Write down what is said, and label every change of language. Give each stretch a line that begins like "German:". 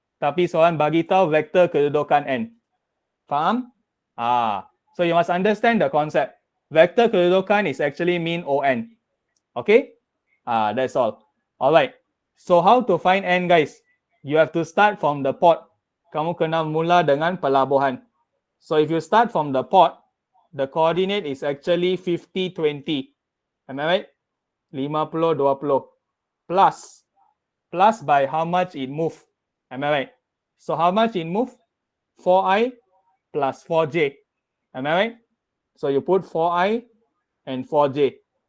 Malay: Tapi soalan bagi tahu vektor kedudukan N. Faham?
English: So you must understand the concept. vector kedudukan is actually mean ON. Okay? That's all. Alright. So how to find N, guys? You have to start from the pot.
Malay: Kamu kena mula dengan pelabuhan.
English: So if you start from the pot, the coordinate is actually 50, 20. Am I right? 50, 20. Plus by how much it move. Am I right? So how much it move? 4i plus 4j. Am I right? So you put 4i and 4j.